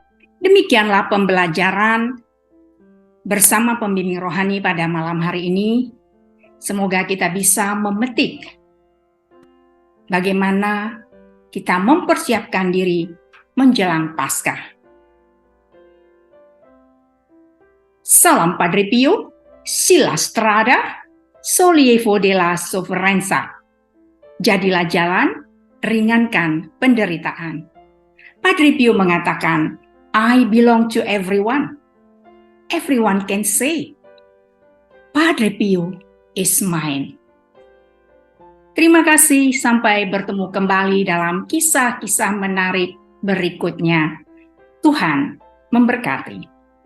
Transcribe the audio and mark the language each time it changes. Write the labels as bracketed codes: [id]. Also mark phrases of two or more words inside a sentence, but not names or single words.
[id] Demikianlah pembelajaran bersama pembimbing rohani pada malam hari ini. Semoga kita bisa memetik bagaimana kita mempersiapkan diri menjelang Paskah. [it] Salam Padre Pio, sila strada, sollievo della sofferenza. [id] Jadilah jalan, ringankan penderitaan. Padre Pio mengatakan, [en] I belong to everyone. Everyone can say, Padre Pio is mine. [id] Terima kasih, sampai bertemu kembali dalam kisah-kisah menarik berikutnya. Tuhan memberkati.